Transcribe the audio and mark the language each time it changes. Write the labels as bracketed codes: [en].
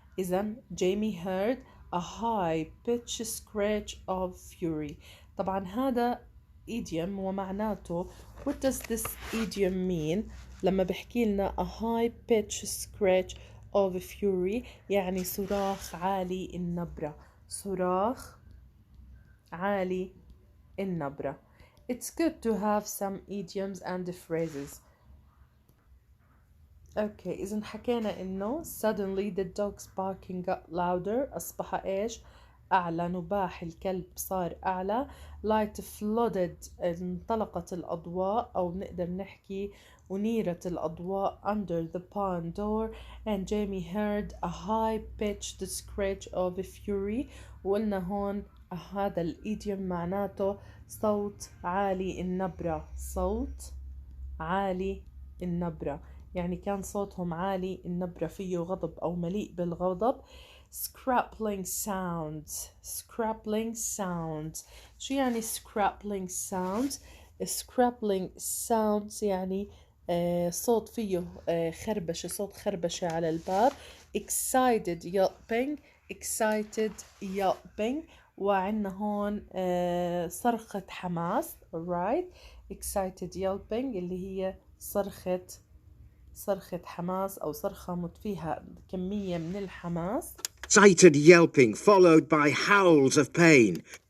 [ar] إذن [en] Jamie heard a high-pitched screech of fury. [ar] طبعا هذا [en] idiom [ar] ومعناته [en] what does this idiom mean [ar] لما بحكي لنا [en] a high-pitched screech of fury [ar] يعني صراخ عالي النبرة. صراخ عالي النبرة. [en] It's good to have some idioms and phrases. Okay, [ar] إذا حكينا إنه [en] suddenly the dog's barking got louder. [ar] أصبح إيش؟ أعلى. نباح الكلب صار أعلى. [en] light flooded [ar] انطلقت الأضواء أو نقدر نحكي ونيرت الأضواء [en] under the barn door and Jamie heard a high pitched screech of fury. [ar] وقلنا هون هذا الإيديوم معناته صوت عالي النبرة. صوت عالي النبرة يعني كان صوتهم عالي النبرة فيه غضب أو مليء بالغضب. [en] scrappling sounds. [ar] scrappling sounds شو يعني scrappling sounds؟ scrappling sounds يعني صوت فيه خربشة، صوت خربشة على الباب. [en] excited yelping. excited yelping [ar] وعندنا هون صرخة حماس. [en] alright. excited yelping [ar] اللي هي صرخة حماس أو صرخة فيها كمية من الحماس. [en] Excited yelping followed by howls of pain.